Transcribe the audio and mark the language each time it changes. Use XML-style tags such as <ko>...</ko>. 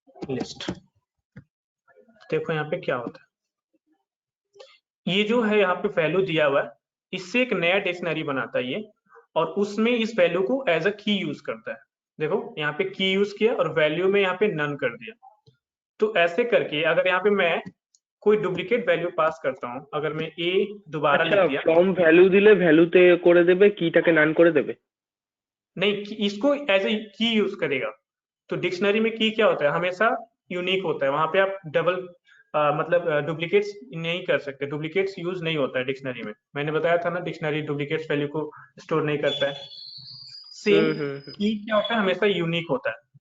<hi>List देखो यहाँ पे क्या होता है, ये जो है यहाँ पे वैल्यू दिया हुआ है, इससे एक नया डिक्शनरी बनाता है ये, और उसमें इस वैल्यू को एज अ की यूज करता है। देखो यहाँ पे की यूज किया और वैल्यू में यहाँ पे नन कर दिया। तो ऐसे करके अगर यहाँ पे मैं कोई डुप्लीकेट वैल्यू पास करता हूँ, अगर मैं ए दोबारा लिख दिया,</hi> <bn>फ्रॉम ভ্যালু দিলে ভ্যালুতে করে দেবে, কিটাকে নান করে দেবে।</bn> <hi>नहीं इसको एज ए की यूज करेगा। तो डिक्शनरी में की क्या होता है, हमेशा यूनिक होता है, वहां पे आप डबल मतलब डुप्लीकेट्स नहीं कर सकते, डुप्लीकेट्स यूज नहीं होता है डिक्शनरी में। मैंने बताया था ना डिक्शनरी डुप्लीकेट्स वैल्यू को स्टोर नहीं करता है। सेम की क्या होता है, हमेशा यूनिक होता है।</hi>